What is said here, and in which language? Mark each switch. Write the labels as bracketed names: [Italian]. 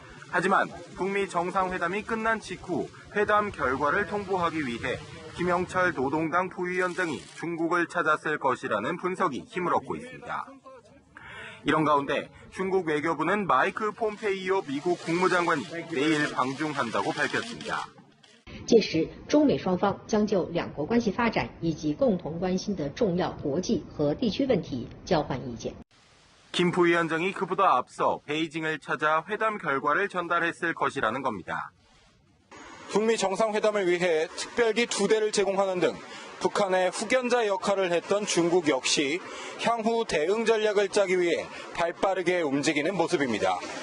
[Korean] 하지만 북미 정상회담이 끝난 직후 회담 결과를 통보하기 위해 김영철 노동당 부위원장이 중국을 찾았을 것이라는 분석이 힘을 얻고 있습니다. 이런 가운데 중국 외교부는 마이크 폼페이오 미국 국무장관이 내일 방중한다고 밝혔습니다. [Chinese] 届时，中美双方将就两国关系发展以及共同关心的重要国际和地区问题交换意见。 [Korean] 김 부위원장이 그보다 앞서 베이징을 찾아 회담 결과를 전달했을 것이라는 겁니다. 북미 정상회담을 위해 특별기 2대를 제공하는 등 북한의 후견자 역할을 했던 중국 역시 향후 대응 전략을 짜기 위해 발빠르게 움직이는 모습입니다.